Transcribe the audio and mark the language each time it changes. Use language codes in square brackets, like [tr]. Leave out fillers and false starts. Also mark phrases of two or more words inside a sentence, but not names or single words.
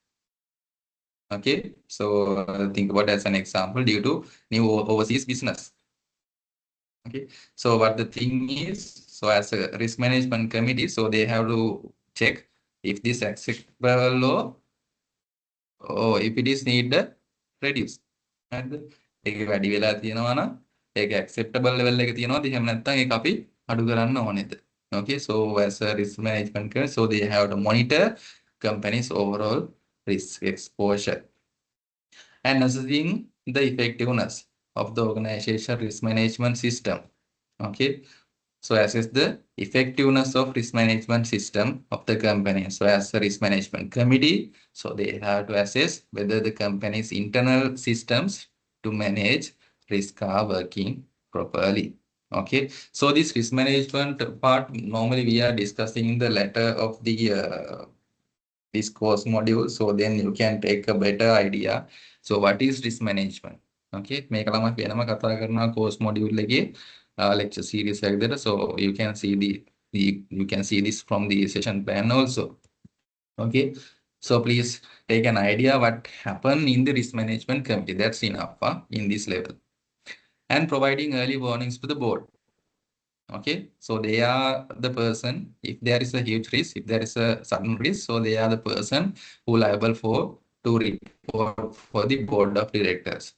[en] Okay, so think about as an example due to new overseas business. Okay, so what the thing is, so as a risk management committee, so they have to check if this acceptable or if it is need reduce. [si] හරිද? ඒක වැඩි වෙලා තියෙනවා නම් ඒක [en] acceptable level [si] එක තියෙනවද? එහෙම නැත්නම් ඒක අපි අඩු කරන්න ඕනේද? [en] Okay, so as a risk management committee, so they have to monitor company's overall risk exposure and assessing the effectiveness of the organization risk management system. Okay, so assess the effectiveness of risk management system of the company. So as a risk management committee, so they have to assess whether the company's internal systems to manage risk are working properly. Okay, so this risk management part normally we are discussing in the latter of the this course module. So then you can take a better idea. So what is risk management? [si] Okay, මේක ළමයි වෙනම කතා කරනවා [en] course module [si] එකේ [en] lecture series [si] එකකට. [en] So you can see you can see this from the session plan also. Okay, so please take an idea what happened in the risk management committee. That's enough in this level. And providing early warnings to the board. Okay, so they are the person, if there is a huge risk, if there is a sudden risk, so they are the person who liable for to report for the board of directors.